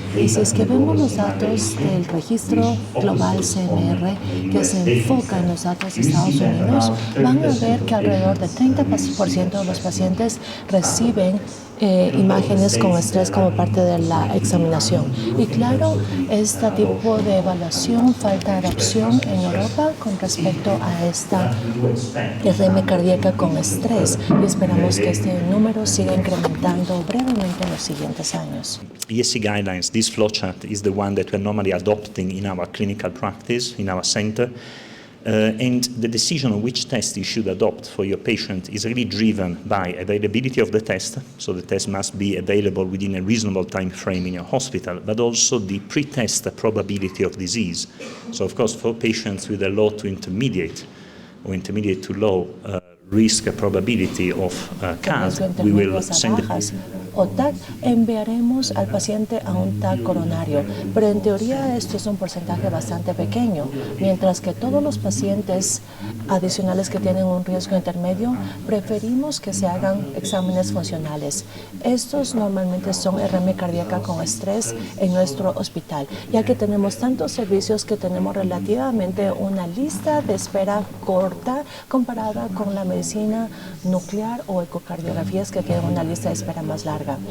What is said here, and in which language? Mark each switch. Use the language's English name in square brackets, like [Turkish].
[Spanish] Y si es que vemos los datos del registro global CMR, que se enfoca en los datos de Estados Unidos, van a ver que alrededor del 30% de los pacientes reciben imágenes con estrés como parte de la examinación. Y claro, este tipo de evaluación falta adopción en Europa con respecto a esta RM cardíaca con estrés y esperamos que este número siga incrementando brevemente en los siguientes años. [English] ESC guidelines, this flowchart is the one that we're normally adopting in our clinical practice, in our center. And the decision on which test you should adopt for your patient is really driven by availability of the test, so the test must be available within a reasonable time frame in your hospital, but also the pre-test probability of disease. So of course, for patients with a low to intermediate or intermediate to low risk probability of CAS, we will send [Spanish] o TAC, enviaremos al paciente a un TAC coronario, pero en teoría esto es un porcentaje bastante pequeño, mientras que todos los pacientes adicionales que tienen un riesgo intermedio, preferimos que se hagan exámenes funcionales. Estos normalmente son RM cardíaca con estrés en nuestro hospital, ya que tenemos tantos servicios que tenemos relativamente una lista de espera corta comparada con la medicina nuclear o ecocardiografías que tienen una lista de espera más larga.